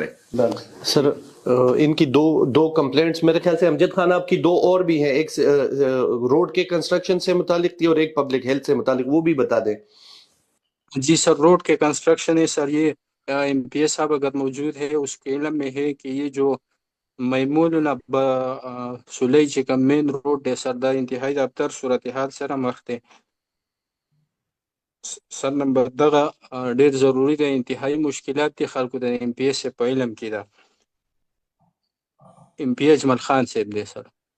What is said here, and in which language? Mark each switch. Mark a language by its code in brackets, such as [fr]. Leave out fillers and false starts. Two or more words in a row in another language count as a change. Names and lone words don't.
[ur] سر ان کی دو کمپلینٹس میرے خیال سے امجد خان آپ کی دو اور بھی ہیں، ایک روڈ کے کنسٹرکشن سے متعلق تھی اور ایک پبلک ہیلتھ سے متعلق، وہ بھی بتا دیں. جی سر، روڈ کے کنسٹرکشن ہے سر. یہ ایم پی ایس صاحب اگر موجود ہے اس کے علم میں ہے کہ یہ جو میمون سلی [ps] چې کوم مین روډ دی سر، دا انتهایی د ابتر صورتحال سره مخ دی سر. نمبر دغه ډېر ضروري دی، انتهایی مشکلات دي خلکو د ایم پی ایس په علم کې ده. ایم پی اجمل خان صاحب دی سر.